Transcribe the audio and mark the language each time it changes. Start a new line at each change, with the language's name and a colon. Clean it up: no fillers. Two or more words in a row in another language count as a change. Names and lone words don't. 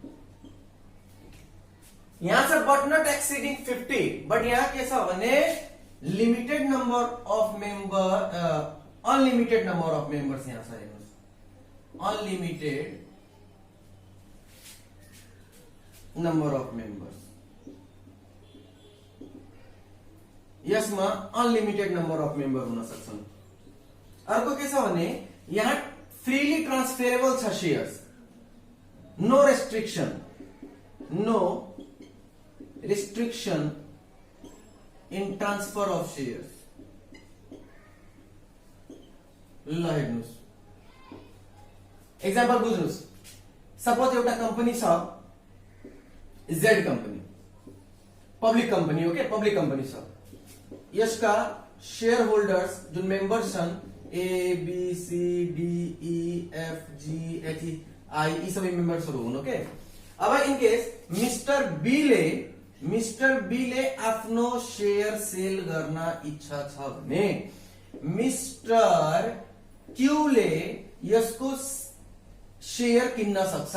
Nepali: यहाँ छ
English: but not exceeding 50 but
Nepali: यहाँ के छ भने
English: limited number of member unlimited number of members
Nepali: यहाँ छ हेर्नुस्
English: unlimited number of members, यसमा unlimited number of member
Nepali: हुन सक्छन्। अर्को के छ भने यहाँ
English: freely transferable
Nepali: छ
English: shares, no restriction, नो restriction in transfer of shares।
Nepali: ल हेर्नुस्, एक्जाम्पल बुझ्नुस्। सपोज एउटा कम्पनी छ,
English: Z company, public company,
Nepali: ओके,
English: public company
Nepali: छ। यसका
English: share holders
Nepali: जुन मेम्बर्स छन्
English: A B C D E F G H I,
Nepali: यी सबै मेम्बर्सहरू हुन्, ओके। अब
English: in case Mister B
Nepali: ले आफ्नो शेयर सेल गर्न इच्छा छ भने मिस्टर क्यू ले यसको शेयर किन्न सक्छ।